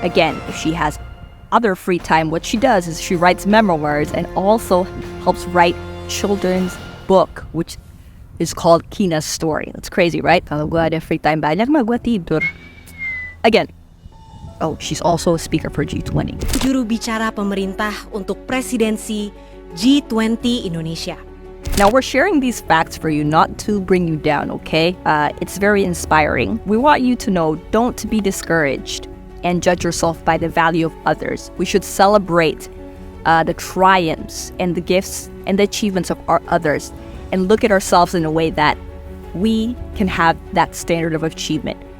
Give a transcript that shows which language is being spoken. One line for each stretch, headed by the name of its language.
English: Again, if she has other free time, what she does is she writes memoirs and also helps write children's book, which is called Kina's Story. That's crazy, right?
Indonesian: Kalau gue ada
English: free time
Indonesian: banyak mah gue tidur.
English: Again, she's also a speaker for G20.
Indonesian: Juru bicara pemerintah untuk presidensi G20 Indonesia.
English: Now we're sharing these facts for you not to bring you down, okay? It's very inspiring. We want you to know, don't be discouraged and judge yourself by the value of others. We should celebrate the triumphs and the gifts and the achievements of others, and look at ourselves in a way that we can have that standard of achievement.